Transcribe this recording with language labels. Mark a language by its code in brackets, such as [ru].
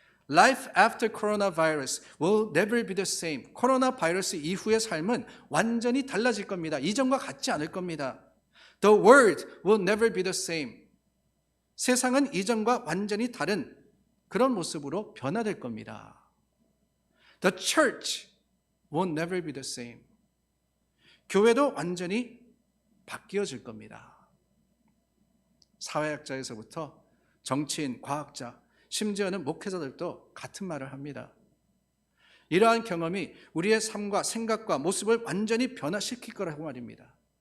[en] Life after coronavirus will never be the same. [ko] 코로나 바이러스 이후의 삶은 완전히 달라질 겁니다. 이전과 같지 않을 겁니다. [en] The world will never be the same. [ko] 세상은 이전과 완전히 다른 그런 모습으로 변화될 겁니다. [en] The church will never be the same. [ko] 교회도 완전히 바뀌어질 겁니다. 사회학자에서부터 정치인, 과학자, 심지어는 목회자들도 같은 말을 합니다. 이러한 경험이 우리의 삶과 생각과 모습을 완전히 변화시킬 거라고 말입니다.